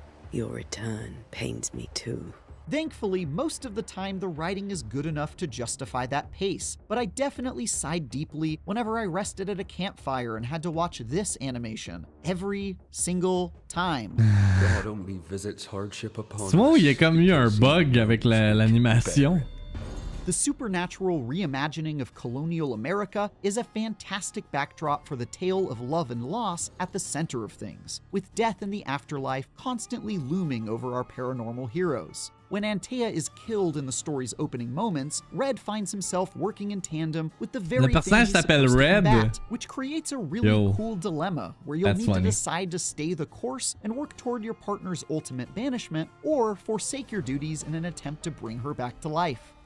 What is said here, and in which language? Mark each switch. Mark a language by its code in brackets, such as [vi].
[en] Your return pains me too. Thankfully, most of the time the writing is good enough to justify that pace, but I definitely sighed deeply whenever I rested at a campfire and had to watch this animation every single time. God only visits hardship upon [fr] C'est moi où il y a comme eu un bug avec l'animation. [en] The supernatural reimagining of colonial America is a fantastic backdrop for the tale of love and loss at the center of things, with death and the afterlife constantly looming over our paranormal heroes. When Antea is killed in the story's opening moments, Red finds himself working in tandem with the very thing he's supposed to combat, which creates a really cool dilemma where you'll need to decide to stay the course and work toward your partner's ultimate banishment, or forsake your duties in an attempt to bring her back to life.